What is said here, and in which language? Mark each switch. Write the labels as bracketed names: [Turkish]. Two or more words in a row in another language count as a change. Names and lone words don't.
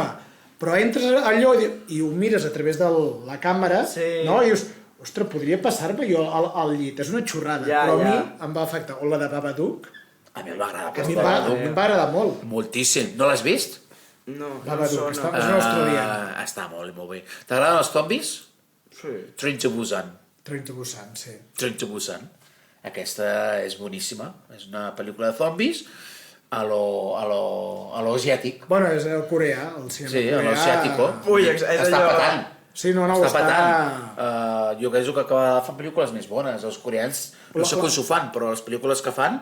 [Catalan] Però entres allò i ho mires a través de la càmera, no? I dius, ostres, podria passar-me jo al llit, és una xorrada, però a mi em va afectar. O la de Babadook. A mi em va agradar. A mi em va agradar molt. Moltíssim. No l'has vist? No, Babadook, és una australiana. Està molt bé. T'agraden els zombis? Sí. Train to Busan. Train to Busan, sí. Train to Busan. Aquesta és boníssima. És una pel·lícula de zombis a lo asiàtic. Bueno, és el coreà, el cinema Sí, a coreà. [Spanish] lo asiàtico. [Catalan] Ui, és Està allò... patant. Sí, no, Està està... patant. Jo penso que cada fan pel·lícules més bones. Els coreans, no sé com s'ho fan, però les pel·lícules que fan...